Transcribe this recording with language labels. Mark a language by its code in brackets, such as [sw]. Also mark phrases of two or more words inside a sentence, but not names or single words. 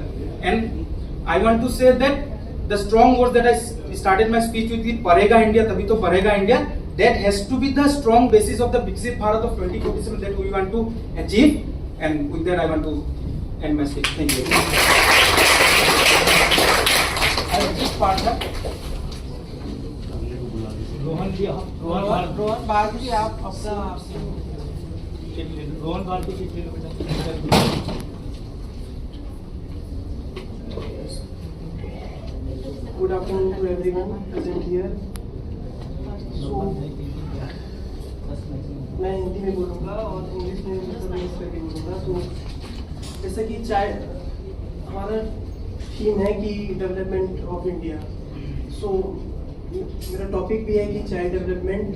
[en] And I want to say that the strong words that I started my speech with, [hi] पढ़ेगा इंडिया, तभी तो पढ़ेगा इंडिया, [en] that has to be the strong basis of the Viksit Bharat of 2047 that we want to achieve. And with that I want to end my speech. Thank you. I will just part that. [hi] रोहन भारती आप अपना रोहन भारती सीट ले लो बेटा. [en] Good afternoon to everyone present here. So, [hi] मैं हिंदी में बोलूँगा और इंग्लिश में मिक्स करके बोलूँगा. तो जैसा कि हमारा थीम है कि [en] development of India. [hi] सो मेरा टॉपिक भी है कि [en] child development.